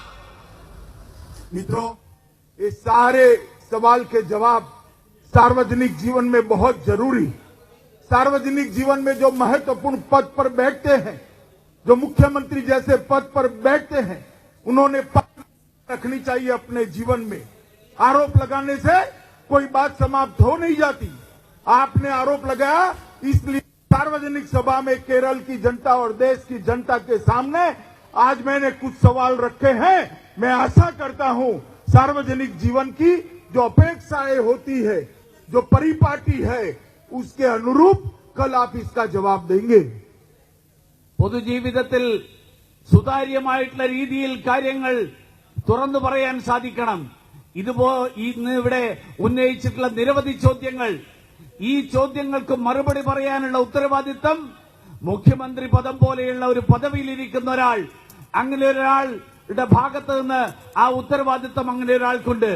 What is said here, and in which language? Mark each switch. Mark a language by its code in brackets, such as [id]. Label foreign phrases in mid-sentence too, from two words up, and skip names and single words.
[hi] मित्रों, ये सारे सवाल के जवाब सार्वजनिक जीवन में बहुत जरूरी. सार्वजनिक जीवन में जो महत्वपूर्ण पद पर बैठते हैं, जो मुख्यमंत्री जैसे पद पर बैठते हैं, उन्होंने रखनी चाहिए अपने जीवन में. आरोप लगाने से कोई बात समाप्त हो नहीं जाती. आपने आरोप लगाया, इसलिए सार्वजनिक सभा में केरल की जनता और देश की जनता के सामने आज मैंने कुछ सवाल रखे हैं. मैं आशा करता हूं सार्वजनिक जीवन की जो अपेक्षाएं होती है, जो परिपाटी है, उसके अनुरूप कल आप इसका जवाब देंगे. [ml] പൊതുജീവിതത്തിൽ സുതാര്യമായിട്ടുള്ള രീതിയിൽ കാര്യങ്ങൾ തുറന്നു പറയാൻ സാധിക്കണം. ഇന്ന് ഇവിടെ ഉന്നയിച്ചിട്ടുള്ള നിരവധി ചോദ്യങ്ങൾ, ഈ ചോദ്യങ്ങൾക്ക് മറുപടി പറയാനുള്ള ഉത്തരവാദിത്തം മുഖ്യമന്ത്രി പദം പോലെയുള്ള ഒരു പദവിയിലിരിക്കുന്ന ഒരാൾ, അങ്ങനെ ഒരാളുടെ ഭാഗത്ത് നിന്ന് ആ ഉത്തരവാദിത്തം അങ്ങനെ ഒരാൾക്കുണ്ട്.